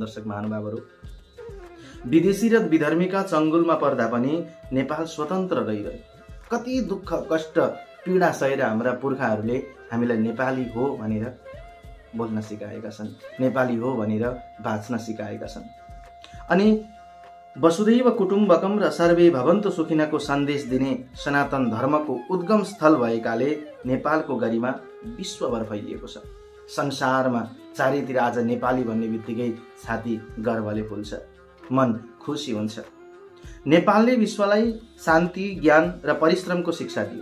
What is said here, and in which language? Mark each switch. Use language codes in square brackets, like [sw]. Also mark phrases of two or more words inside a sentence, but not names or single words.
[ne] दर्शक महानुभावहरू, विदेशी र विधर्मीका चङ्गुलमा पर्दा पनि नेपाल स्वतन्त्र रहिरह्यो। कति दुःख, कष्ट, पीडा सहेर हाम्रा पुर्खाहरूले हामीलाई नेपाली हो भनेर बोल्न सिकाएका छन्, नेपाली हो भनेर बाँच्न सिकाएका छन्। अनि [sa] वसुधैव कुटुम्बकम [ne] र [sa] सर्वे भवन्तु [ne] सुखिनको सन्देश दिने सनातन धर्मको उद्गम स्थल भएकाले नेपालको गरिमा विश्वभर फैलिएको छ। संसारमा चारैतिर आज नेपाली भन्ने बित्तिकै छाती गर्वले फुल्छ, मन खुसी हुन्छ। नेपालले विश्वलाई शान्ति, ज्ञान र परिश्रमको शिक्षा दियो।